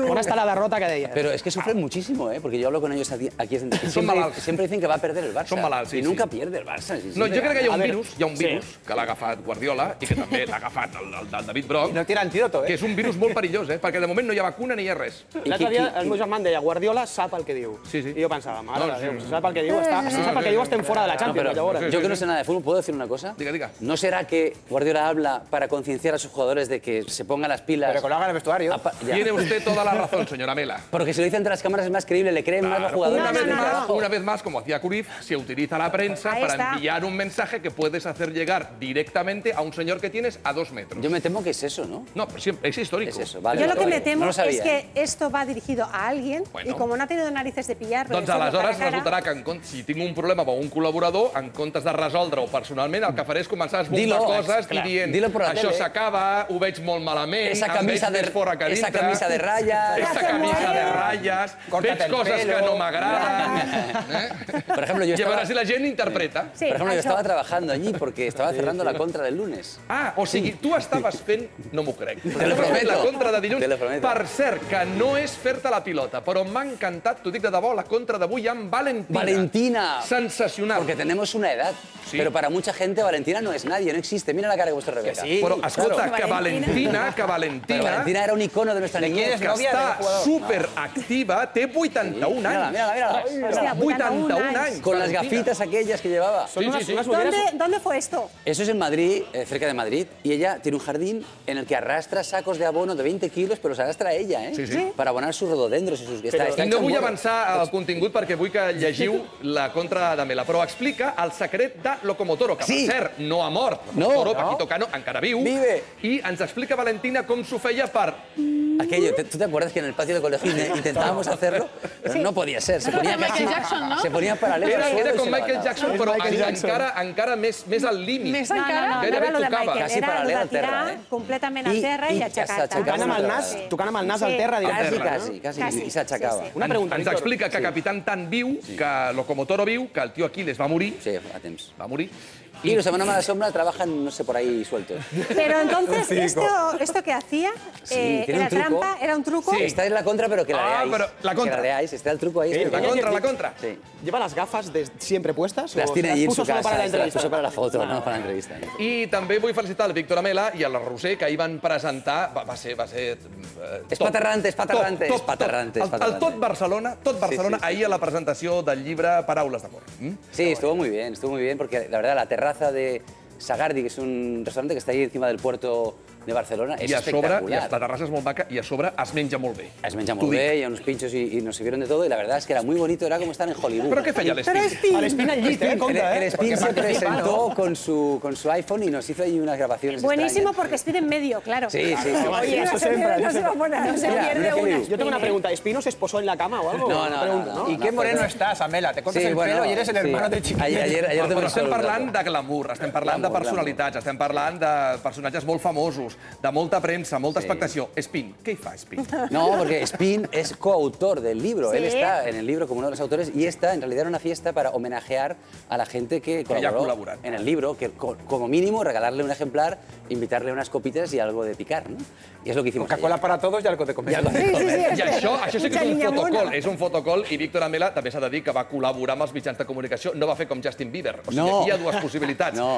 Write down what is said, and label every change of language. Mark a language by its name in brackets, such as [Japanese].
[Spanish] ¿On está la derrota que deia? Pero es que sufren muchísimo, porque yo hablo con ellos aquí. [Catalan] Son malalts. [Spanish] Siempre dicen que va a perder el Barça. [Catalan] Són malalts, sí. [Spanish] Y nunca pierde el Barça. [Catalan] No, jo crec que hi ha un virus que l'ha agafat Guardiola i que també l'ha agafat el David Broc. I no tira antídoto, que és un virus molt perillós, perquè de moment no hi ha vacuna ni hi ha res. L'altre dia el meu germà em deia, Guardiola sap el que diu. I jo pensava, mare de Déu, si sap el que diu, estem fora de la Champions, llavors. [Spanish] Yo que no sé nada de fútbol, ¿puedo decir una cosa? Diga. ¿No será que Guardiola habla para concienciar a sus jugadores de que se pongan las pilas? Pero que lo haga en el vestuario. Tiene usted toda la razón, señora Mela. Porque si lo dice ante las cámaras es más creíble, le creen más los jugadores. Una vez más, como hacía Cruyff, se utiliza la prensa para enviar un mensaje que puedes hacer llegar directamente a un señor que tienes a 2 metros. Yo me temo que es eso, ¿no? No, pero siempre, es histórico. Es eso, vale. Yo lo que me temo es que esto va dirigido a alguien y como no ha tenido narices de pillarlo... [Catalan] Doncs aleshores resultarà que si tinc un problema amb un col·laborador, en comptes de resoldre-ho personalment, el que faré és començar a esbombar coses i dient això s'acaba, ho veig molt malament, em veig més fora que dintre... Esa camisa de rayas... [Spanish] Esa camisa de rayas... [Catalan] Veig coses que no m'agraden... [Spanish] Por ejemplo, yo [Catalan] estaba... Y a veure si la gent interpreta. [Spanish] Por ejemplo, yo estaba trabajando allí porque estaba cerrando la contra del lunes. [Catalan] Ah, o sigui, tu estaves fent... No m'ho crec. [Spanish] Te lo prometo. [Catalan] La contra de dilluns. [Spanish] Te lo prometo. [Catalan] Per cert, que no és fer-te la pilota, però m'ha encantat, t'ho dic de debò, la contra d'avui amb Valentina. Valentina. Sensacional. [Spanish] Porque tenemos una edad. Pero para mucha gente Valentina no es nadie, no existe. Mira la cara que ha puesto Rebeca. [Catalan] Però, escolta, que Valentina... [Spanish] Pero Valentina era un icono de nuestra niñez. [Catalan] Que està superactiva, té 81 anys. Mira. 81 anys. [Spanish] Con las gafitas aquellas que llevaba. ¿Dónde fue esto? Eso es en Madrid, cerca de Madrid, y ella tiene un jardín en el que arrastra sacos de abono de 20 kilos, però los arrastra ella, para abonar sus rododendros i sus... [Catalan] I no vull avançar al contingut perquè vull que llegiu la contra de Mela, però explica el secret de Locomotoro, que per cert no ha mort. Locomotoro, Paquito Cano, encara viu. I ens explica Valentina com s'ho feia per... [Spanish] Aquello, ¿tú te acuerdas que en el patio de colegio intentábamos hacerlo? Pero no podía ser, se ponía casi... Michael Jackson, ¿no? Se ponía paralelo. [Catalan] Era com Michael Jackson, però encara més al límit. Més encara? Gairebé tocava. Quasi paral·lel al terra, completament al terra i aixecat. Tocant amb el nas al terra directament. Quasi, i s'aixecava. Una pregunta, ens explica que Capitán tan viu, que Locomotoro viu, que el tio Aquiles va morir. Sí, a temps. Va morir. [Spanish] Y los hermanos Mala Sombra trabajan, no sé, por ahí sueltos. Pero entonces, ¿esto que hacía? ¿Era trampa? ¿Era un truco? Sí, está en la contra, pero que la leáis. Pero la contra. Que la leáis, está el truco ahí. La contra. Sí. ¿Lleva las gafas siempre puestas? Las tiene allí en su casa, las puso para la foto, no para la entrevista. [Catalan] I també vull felicitar el Víctor Amela i a la Roser, que ahir van presentar... Va ser... És paterrante. El tot Barcelona, ahir a la presentació del llibre Paraules d'amor. [Spanish] Sí, estuvo muy bien, porque la verdad la terraza de Sagardi, que es un restaurante que está ahí encima del puerto de Barcelona, es espectacular. [Catalan] I la terrassa és molt maca i a sobre es menja molt bé. Es menja molt bé, hi ha uns pinchos [Spanish] y nos sirvieron de todo y la verdad es que era muy bonito, era como estar en Hollywood. [Catalan] ¿Pero qué feia l'Espín? A l'Espín al llit, [Spanish] El Espín se presentó con su iPhone y nos hizo ahí unas grabaciones Buenísimo extrañas. porque Espín en medio, claro. Sí. Oye, no se va a poner, no se pierde una. Yo tengo una pregunta, ¿Espino se esposó en la cama o algo? No. ¿Y qué moreno estás, Amela? Te cortas el pelo y eres el hermano de Chiquillo. Ayer [Catalan] estem parlant de glamour, estem parlant de personalitats, estem parlant de personatges molt famosos, de molta premsa, molta expectació. Espín, ¿qué fa Espín? [Spanish] No, porque Espín es coautor del libro. Él está en el libro como uno de los autores y esta en realidad era una fiesta para homenajear a la gente que colaboró en el libro, que como mínimo regalarle un ejemplar, invitarle unas copitas y algo de picar, ¿no? Y es lo que hicimos. Coca-Cola para todos y algo de comer. [Catalan] I això sí que és un fotocol, i Víctor Amela també s'ha de dir que va col·laborar amb els mitjans de comunicació, no va fer com Justin Bieber. O sigui, aquí hi ha dues possibilitats.